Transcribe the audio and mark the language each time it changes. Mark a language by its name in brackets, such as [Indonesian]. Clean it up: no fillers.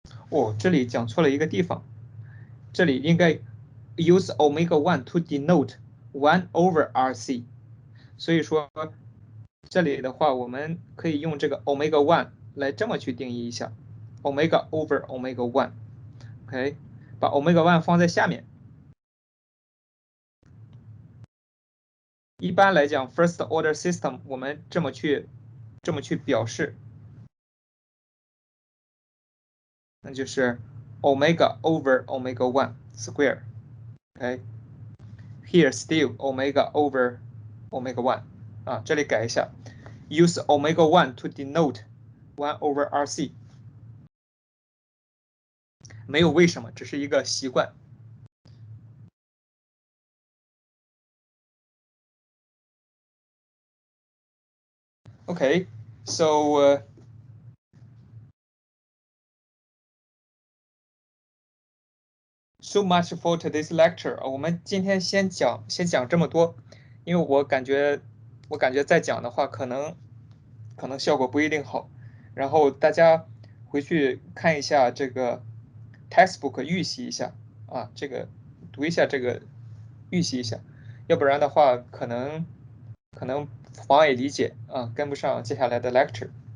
[Chinese] 哦，这里讲错了一个地方，这里应该 [English] use omega 1 to denote 1 over RC， [Chinese] 所以说这里的话，我们可以用这个 omega 1来这么去定义一下 ，omega over omega 1，OK，把 omega 1放在下面。一般来讲 ， [English] first order system [Chinese] 我们这么去表示，那就是 omega over omega 1 square，OK。 [English] Here still omega over omega 1啊， [Chinese] 这里改一下 [English] ，use omega 1 to denote 1 over RC， [Chinese] 没有为什么，只是一个习惯。 [English] Okay, so so much for today's lecture. [Chinese] 我们今天先讲这么多，因为我感觉再讲的话，可能效果不一定好。然后大家回去看一下这个 textbook 预习一下啊，这个读一下这个预习一下，要不然的话可能妨碍理解啊，跟不上接下来的 lecture。